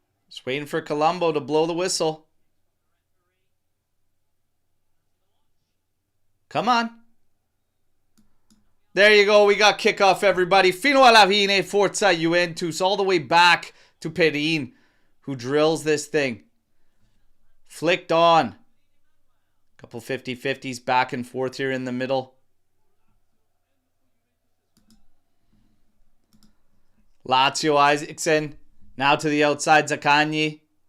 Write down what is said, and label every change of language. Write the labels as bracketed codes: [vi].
[en] Just waiting for Colombo to blow the whistle. Come on. There you go. We got kickoff, everybody. [it] Fino alla fine, Forza Juventus. [en] All the way back to Perin, who drills this thing. Flicked on. Couple 50-50s back and forth here in the middle. Lazio, Isaacson. Now to the outside, Zaccagni.